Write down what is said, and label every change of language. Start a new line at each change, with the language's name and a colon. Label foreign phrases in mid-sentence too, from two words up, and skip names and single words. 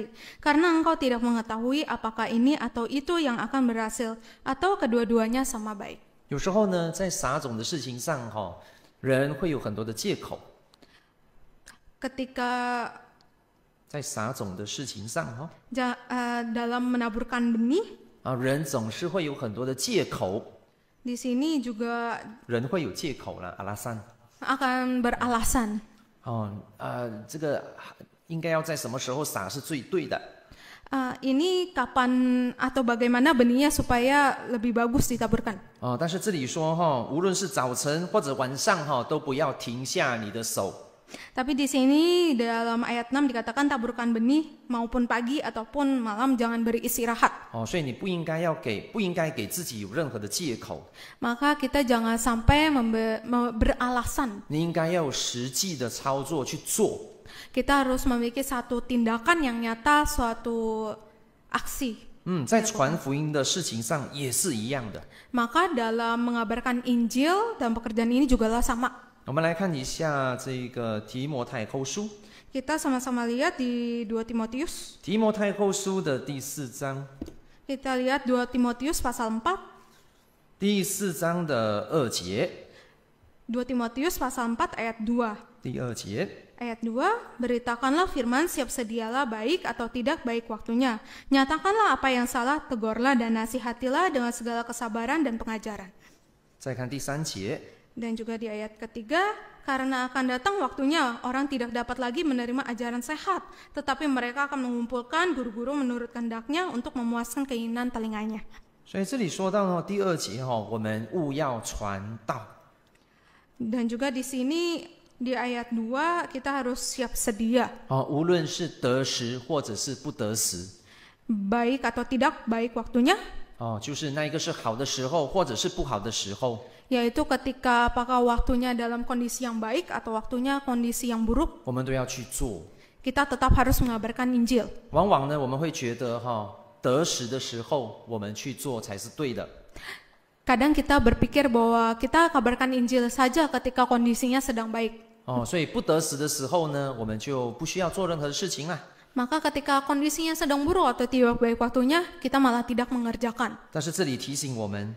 Indonesian: Karena engkau tidak mengetahui apakah ini atau itu yang akan berhasil, atau kedua-duanya sama baik.
Chinese: 有时候呢，在撒种的事情上，人会有很多的借口。
Indonesian: Ketika
Chinese: 在撒种的事情上，
Indonesian: dalam menaburkan benih,
Chinese: 人总是会有很多的借口，
Indonesian: di sini juga
Chinese: 人会有借口了，阿拉善。
Indonesian: akan beralasan.
Chinese: 这个应该要在什么时候撒是最对的。
Indonesian: Ini kapan atau bagaimana benihnya supaya lebih bagus ditaburkan.
Chinese: 但是这里说无论是早晨或者晚上都不要停下你的手。
Indonesian: Tapi di sini dalam ayat 6 dikatakan taburkan benih maupun pagi ataupun malam jangan beristirahat.
Chinese: 所以你不应该给自己有任何的借口。
Indonesian: Maka kita jangan sampai beralasan.
Chinese: 你应该要有实际的操作去做。
Indonesian: Kita harus memiliki satu tindakan yang nyata, suatu aksi.
Chinese: 在传福音的事情上也是一样的。
Indonesian: Maka dalam mengabarkan Injil dan pekerjaan ini juga sama.
Chinese: 我们来看一下这个提摩太后书，
Indonesian: Kita sama-sama lihat di 2 Timotius.
Chinese: 提摩太后书的第4章，
Indonesian: Kita lihat 2 Timotius pasal 4.
Chinese: 第4章的2节，
Indonesian: 2 Timotius pasal 4 ayat 2.
Chinese: 第2节，
Indonesian: Ayat 2, beritakanlah firman, siap sedialah baik atau tidak baik waktunya. Nyatakanlah apa yang salah, tegurlah dan nasihatilah dengan segala kesabaran dan pengajaran.
Chinese: 再看第3节，
Indonesian: Dan juga di ayat ketiga, karena akan datang waktunya orang tidak dapat lagi menerima ajaran sehat, tetapi mereka akan mengumpulkan guru-guru menurut kehendaknya untuk memuaskan keinginan telinganya.
Chinese: 所以这里说到第2节我们务要传道。
Indonesian: Dan juga di sini di ayat 2 kita harus siap sedia.
Chinese: 无论是得时或者是不得时，
Indonesian: Baik atau tidak baik waktunya,
Chinese: 就是那一个是好的时候或者是不好的时候。
Indonesian: yaitu ketika apakah waktunya dalam kondisi yang baik atau waktunya kondisi yang buruk,
Chinese: 我们都要去做。
Indonesian: kita tetap harus mengabarkan Injil.
Chinese: 往往呢，我们会觉得得时的时候我们去做才是对的。
Indonesian: Kadang kita berpikir bahwa kita kabarkan Injil saja ketika kondisinya sedang baik.
Chinese: 所以不得时的时候呢，我们就不需要做任何的事情啦。
Indonesian: Maka ketika kondisinya sedang buruk atau tidak baik waktunya, kita malah tidak mengerjakan.
Chinese: 但是这里提醒我们，